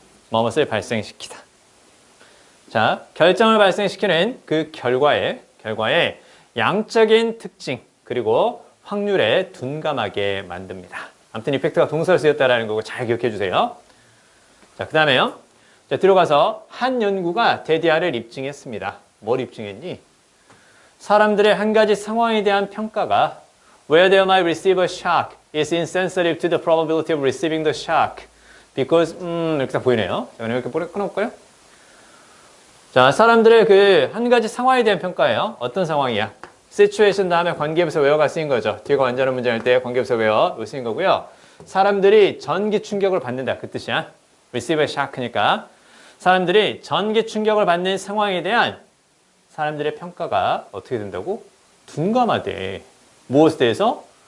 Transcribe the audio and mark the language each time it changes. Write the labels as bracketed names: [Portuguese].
[Korean] 뭐뭇을 발생시키다. 자, 결정을 발생시키는 그 결과의 양적인 특징 그리고 확률에 둔감하게 만듭니다. 아무튼 이펙트가 동사로 쓰였다라는 거고 잘 기억해 주세요. 자, 그 다음에요. 자, 들어가서 한 연구가 데디아를 입증했습니다. 뭘 입증했니? 사람들의 한 가지 상황에 대한 평가가 [English] where they might receive a shock is insensitive to the probability of receiving the shock because [Korean] 이렇게 딱 보이네요. 자, 이렇게 끊어볼까요? 자, 사람들의 그 한 가지 상황에 대한 평가예요. 어떤 상황이야? situation 다음에 관계부사 where가 쓰인 거죠. 뒤가 완전한 문장일 때 관계부사 where 쓰인 거고요. 사람들이 전기 충격을 받는다. 그 뜻이야. [English] receive a shock [Korean] 니까 사람들이 전기 충격을 받는 상황에 대한 사람들의 평가가 어떻게 된다고? 둔감하대. 무엇에 대해서?